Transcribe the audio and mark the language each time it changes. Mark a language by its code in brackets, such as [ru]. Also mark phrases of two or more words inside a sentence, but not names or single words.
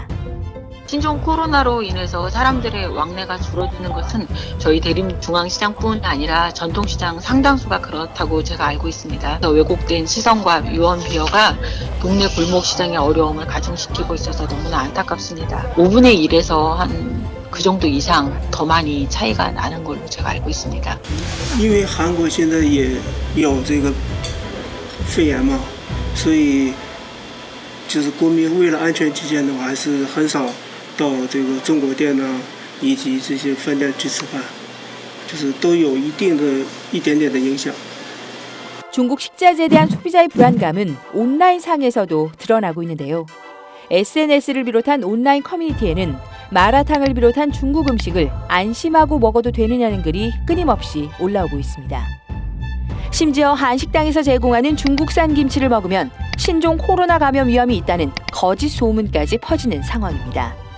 [ko] 신종 코로나로 인해서 사람들의 왕래가 줄어드는 것은 저희 대림중앙시장뿐 아니라 전통시장 상당수가 그렇다고 제가 알고 있습니다. 왜곡된 시선과 유언 비어가 동네 골목시장의 어려움을 가중시키고 있어서 너무나 안타깝습니다. 5분의 1에서 한 그 정도 이상 더 많이 차이가 나는 걸로 제가 알고 있습니다. [zh] 因为韩国现在也有这个肺炎嘛，所以就是国民为了安全起见的话，还是很少到这个中国店呢以及这些饭店去吃饭，就是都有一点点的影响。 [ko] 중국 식자재에 대한 소비자의 불안감은 온라인상에서도 드러나고 있는데요. SNS를 비롯한 온라인 커뮤니티에는 마라탕을 비롯한 중국 음식을 안심하고 먹어도 되느냐는 글이 끊임없이 올라오고 있습니다. 심지어 한식당에서 제공하는 중국산 김치를 먹으면 신종 코로나 감염 위험이 있다는 거짓 소문까지 퍼지는 상황입니다.